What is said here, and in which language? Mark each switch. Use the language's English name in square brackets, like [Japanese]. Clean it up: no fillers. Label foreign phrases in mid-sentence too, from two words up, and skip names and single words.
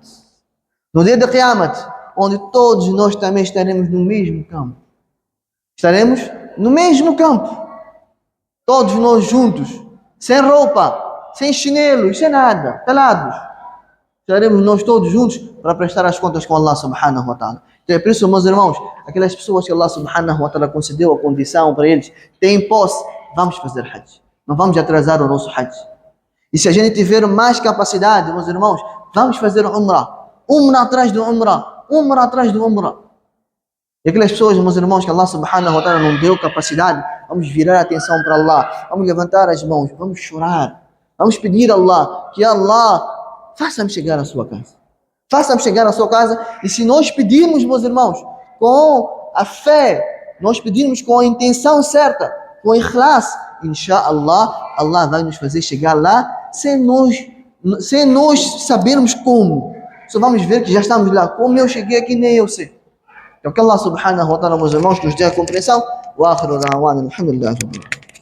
[Portuguese] No dia da Qiyamah, onde todos nós também estaremos no mesmo campo. Estaremos no mesmo campo. Todos nós juntos, sem roupa, sem chinelos, sem nada, pelados. Estaremos nós todos juntos para prestar as contas com [Arabic] الله سبحانه وتعالى. [Portuguese] Então é por isso, meus irmãos, aquelas pessoas que [Arabic] الله سبحانه وتعالى [Portuguese] concedeu a condição para eles, têm posse, vamos fazer Hajj. Não vamos atrasar o nosso Hajj. E se a gente tiver mais capacidade, meus irmãos, vamos fazer Umrah. Umrah atrás de Umrah. Umrah atrás de Umrah. E aquelas pessoas, meus irmãos, que [Arabic] الله سبحانه وتعالى [Portuguese] não deu capacidade, vamos virar a atenção para Allah. Vamos levantar as mãos, vamos chorar. Vamos pedir a Allah, que Allah faça-me chegar à sua casa. Faça-me chegar à sua casa. E se nós pedirmos, meus irmãos, com a fé, nós pedirmos com a intenção certa, com ikhlas, inshallah, Allah vai nos fazer chegar lá sem nós sabermos como. Só vamos ver que já estamos lá. Como eu cheguei aqui, nem eu sei. Então que [Arabic] الله سبحانه وتعالى, [Portuguese] meus irmãos, nos dê a compreensão. [Arabic] وآخر دعوانا الحمد لله.